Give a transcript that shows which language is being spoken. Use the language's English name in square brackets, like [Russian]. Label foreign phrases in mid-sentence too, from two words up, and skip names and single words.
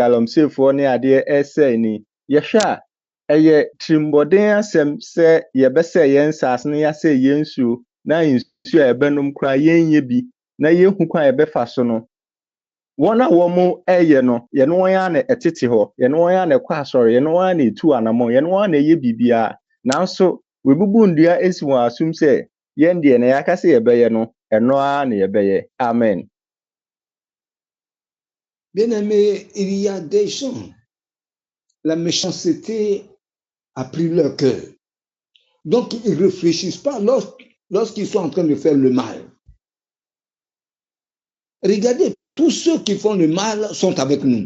[Akan] galamseefoɔ ne adeɛ ɛsɛe ni yɛhwɛ a ɛyɛ tirimbɔden asɛm sɛ yɛbɛsɛ yɛn nsase no yɛasɛ yɛn nsuo na nsuo a yɛbɛnom koraa yɛnyɛ bi na yɛhu kwan a yɛbɛfa so no wɔn a wɔn ɛyɛ no yɛne wɔn a na ɛtete hɔ yɛne wɔn a na ɛkɔ asɔre yɛne wɔn a na ɛtu anamɔ yɛne wɔn a na ɛyɛ biribiara nanso wɔbubu ndua esi wɔn asom sɛ yɛn deɛ na yɛaka sɛ yɛbɛyɛ no ɛno ara na yɛbɛyɛ amen. [French] Bien-aimés, il y a des gens, la méchanceté a pris leur cœur. Donc, ils ne réfléchissent pas lorsqu'ils sont en train de faire le mal. Regardez, tous ceux qui font le mal sont avec nous.